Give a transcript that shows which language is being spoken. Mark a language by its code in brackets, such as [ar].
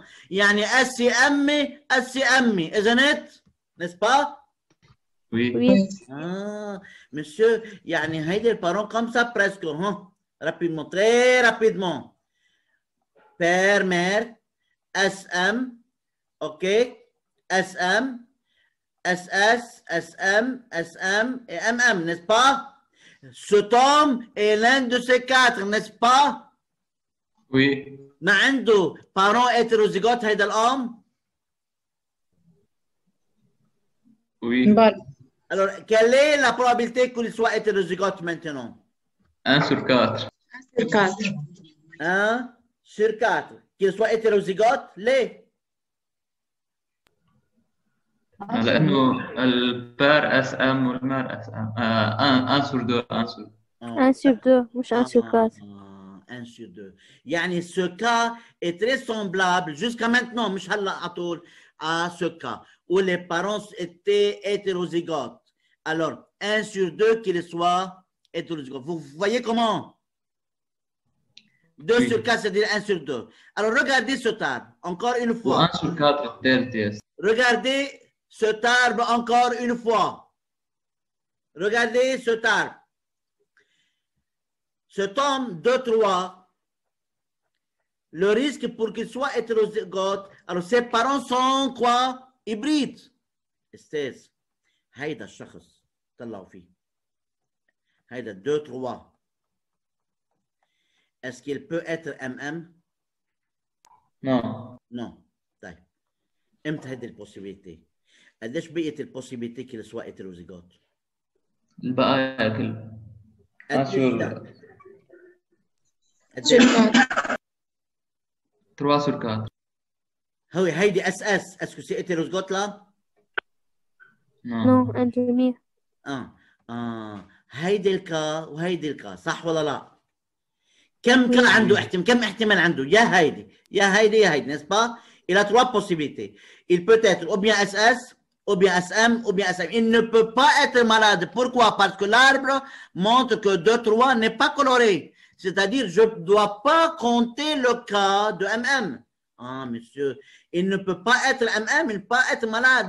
[ar] يعني أسي أمي [en] isn't it? [fr] N'est-ce pas? Oui. Monsieur, [ar] يعني هيدي البارون [fr] comme ça presque, rapidement, très rapidement. Père, mère, SM, OK, SM, SS, SM, SM et MM, n'est-ce pas? Cet homme est l'un de ces 4, n'est-ce pas? Oui. [ar] ما عنده [fr] parents hétérozygotes [ar] هيدا الأم؟ [fr] Oui. Alors, quelle est la probabilité qu'il soit hétérozygote maintenant? 1 sur 4. 1 sur 4. 1 sur 4. Qu'il soit hétérozygote, [ar] ليه؟ لأنه البار اس ام والمار اس ام [fr] 1 sur 2 1 sur 2 [ar] مش [fr] 1 sur 4. 1 sur 2. [ar] يعني [fr] ce cas est très semblable jusqu'à maintenant, [ar] مش هلا على طول, [fr] à ce cas où les parents étaient hétérozygotes. Alors, 1 sur 2 qu'il soit hétérozygote. Vous voyez comment? 2 Oui. sur 4, c'est-à-dire 1 sur 2. Alors, regardez ce arbre, encore une fois. 1 sur 4 [ar] الثالث يس. [fr] Regardez cet arbre encore une fois. Regardez cet arbre. Cet homme 2, 3, le risque pour qu'il soit hétérozygote, alors ses parents sont quoi? Hybrides. [ar] استاذ هيدا الشخص طلعوا فيه هيدا 2 3 [fr] est-ce qu'il peut être MM? Non. Non. [ar] طيب امتى هيدي البوسيبيليتي؟ قديش بقيت البوسيبيليتي [fr] qu'il soit hétérozygote؟ [ar] البقايا كلها 1 قديش [fr] sur [ar] يعني؟ [fr] sur [ar] قديش؟ [fr] 4. 3 sur 4. [ar] هو هيدي اس اس اسكو سي هيتيروزيغوت لا؟ [fr] نو Non. اندومير. [ar] هيدي الكا وهيدي الكا صح ولا لا؟ كم كان [fr] Oui. [ar] عنده احتمال كم احتمال عنده يا هيدي يا هيدي يا هيدي [fr] n'est-ce pas? Il a 3 possibilités. Il peut être ou bien SS, ou bien SM, ou bien SM. Il ne peut pas être malade. Pourquoi? Parce que l'arbre montre que 2, 3 n'est pas coloré. C'est-à-dire, je ne dois pas compter le cas de MM. Ah, monsieur, il ne peut pas être MM, il ne peut pas être malade.